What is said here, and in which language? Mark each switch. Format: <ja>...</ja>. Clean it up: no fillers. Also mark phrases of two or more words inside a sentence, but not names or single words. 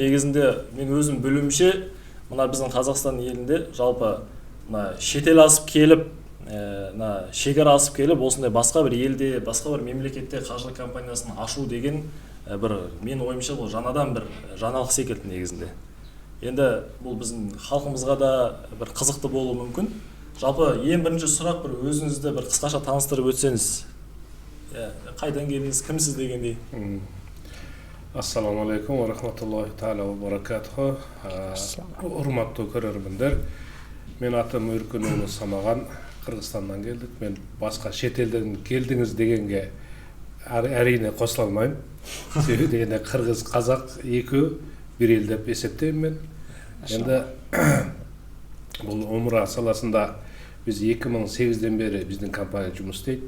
<kk>Негізінде мен өзім білуімше мына біздің Қазақстан елінде жалпы шетел асып келіп, шекара асып келіп, осындай басқа бір елде, басқа бір мемлекетте қаржылық компаниясын ашу деген бір мен ойымша бұл жаңадан бір жаңалық секілді негізінде. Енді бұл біздің халқымызға да бір қызықты болуы мүмкін. Жалпы ең бірінші сұрақ бір өзіңізді бір қысқаша таныстырып өтсеңіз. Қайдан келдіңіз, кімсіз дегендей.</kk> <ar>السلام عليكم ورحمة الله تعالى وبركاته.</ar> <ky>Урматтуу көрермендер, мен атым Үркөнұлы Самаған, Қырғызстаннан келдік.</ky> <kk>Мен басқа шетелден келдіңіз дегенге әрине қосыла алмаймын. Себебі дегенде қырғыз, қазақ екеуі бір ел деп есептеймін мен. Енді бұл умра саласында біз 2008-ден бері біздің компания жұмыс істейді.</kk>